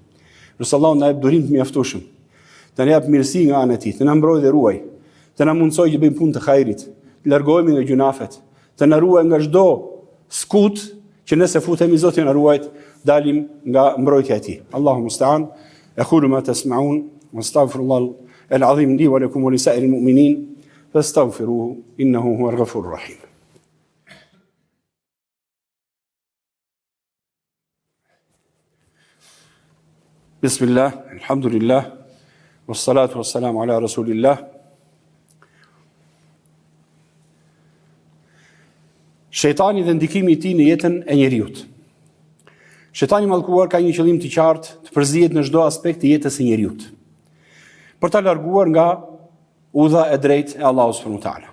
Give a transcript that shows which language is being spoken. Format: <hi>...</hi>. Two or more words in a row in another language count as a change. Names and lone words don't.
<sq>Elus Allahu na jap durim të mjaftueshëm. Të na jap mirësi nga ana e tij, të na mbrojë dhe ruaj, të na mundsojë të bëjmë punë të hajrit, të largohemi nga gjunafet, të na ruaj nga çdo skut që nëse futemi Zoti na ruajt, dalim nga mbrojtja e tij.</sq> <ar>الله المستعان. أقول ما تسمعون وأستغفر الله العظيم لي ولكم ولسائر المؤمنين فاستغفروه إنه هو الغفور الرحيم. بسم الله، الحمد لله، والصلاة والسلام على رسول الله.</ar> <sq>Shejtani dhe ndikimi i tij në jetën e njerëzit. Shejtani i mallkuar ka një qëllim të qartë, të përzihet në çdo aspekt të jetës së njerëzit, për ta larguar nga udha e drejtë e Allahut</sq> <ar>سبحانه وتعالى.</ar>